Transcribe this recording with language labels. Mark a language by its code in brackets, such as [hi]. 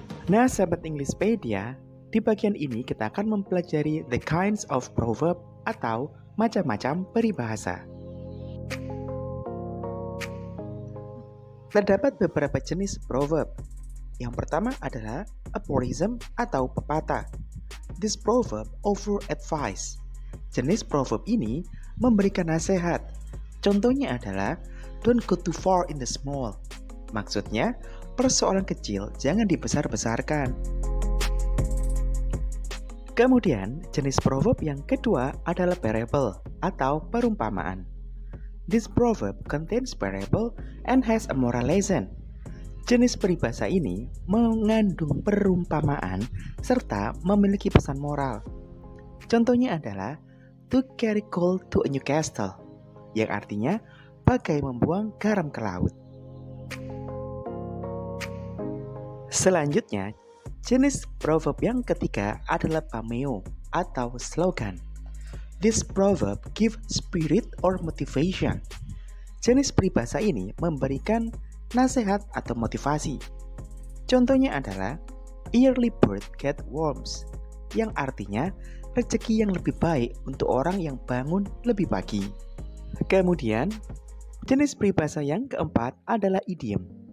[id] Nah, sahabat Englishpedia, di bagian ini kita akan mempelajari [en] the kinds of proverb [id] atau macam-macam peribahasa. Terdapat beberapa jenis proverb. Yang pertama adalah aphorism atau pepatah. [en] This proverb offer advice. [id] Jenis proverb ini memberikan nasihat. Contohnya adalah [en] don't go too far in the small. [id] Maksudnya, persoalan kecil jangan dibesar-besarkan. Kemudian, jenis proverb yang kedua adalah parable atau perumpamaan. [en] This proverb contains parable and has a moral lesson. [id] Jenis peribahasa ini mengandung perumpamaan serta memiliki pesan moral. Contohnya adalah [en] to carry coal to a new castle, [id] yang artinya bagai membuang garam ke laut. Selanjutnya, jenis proverb yang ketiga adalah pameo atau slogan. [en] This proverb give spirit or motivation. [id] Jenis peribahasa ini memberikan nasihat atau motivasi. Contohnya adalah [en] early bird get worms, [id] yang artinya rezeki yang lebih baik untuk orang yang bangun lebih pagi. Kemudian, jenis peribahasa yang keempat adalah idiom.